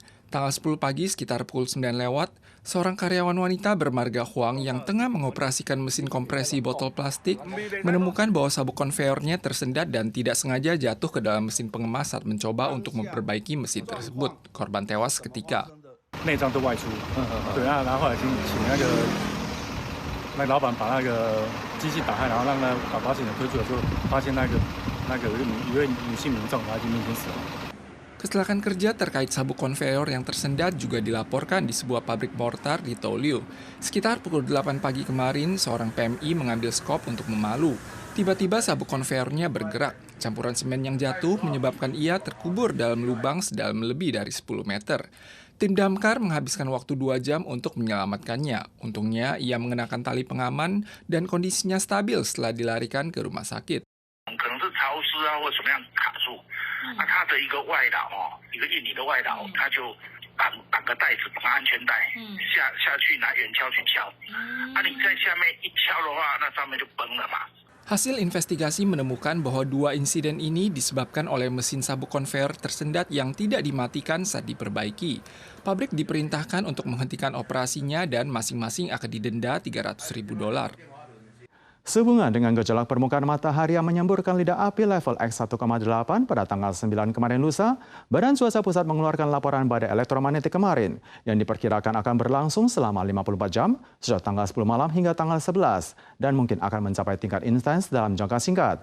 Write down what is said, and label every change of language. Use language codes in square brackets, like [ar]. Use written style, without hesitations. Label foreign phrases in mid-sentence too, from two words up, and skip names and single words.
[id] Tanggal 10 pagi sekitar pukul 9 lewat, seorang karyawan wanita bermarga Huang yang tengah mengoperasikan mesin kompresi botol plastik menemukan bahwa sabuk konveyornya tersendat dan tidak sengaja jatuh ke dalam mesin pengemas saat mencoba untuk memperbaiki mesin tersebut. Korban tewas seketika. [zh] 那老板把那个机器打开，然后让那把保险的推出的时候，发现一位女性民众，她已经面临死亡。 [id] Kecelakaan kerja terkait sabuk konveyor yang tersendat juga dilaporkan di sebuah pabrik mortar di Toliu. Sekitar pukul 8 pagi kemarin, seorang PMI mengambil skop untuk memalu. Tiba-tiba sabuk konveyornya bergerak. Campuran semen yang jatuh menyebabkan ia terkubur dalam lubang sedalam lebih dari 10 meter. Tim damkar menghabiskan waktu 2 jam untuk menyelamatkannya. Untungnya, ia mengenakan tali pengaman dan kondisinya stabil setelah dilarikan ke rumah sakit. [zh] 可能是潮湿啊，或什么样卡住，它的一个外岛一个印尼的外岛，它就绑个带子，绑安全带，下去拿圆锹去敲，你在下面一敲的话，那上面就崩了嘛。 [id] Hasil investigasi menemukan bahwa 2 insiden ini disebabkan oleh mesin sabuk konveyor tersendat yang tidak dimatikan saat diperbaiki. Pabrik diperintahkan untuk menghentikan operasinya dan masing-masing akan didenda $300.000. Sehubungan dengan gejolak permukaan matahari yang menyemburkan lidah api level X1,8 pada tanggal 9 kemarin lusa, Badan Cuaca Pusat mengeluarkan laporan badai elektromagnetik kemarin yang diperkirakan akan berlangsung selama 54 jam sejak tanggal 10 malam hingga tanggal 11 dan mungkin akan mencapai tingkat intens dalam jangka singkat.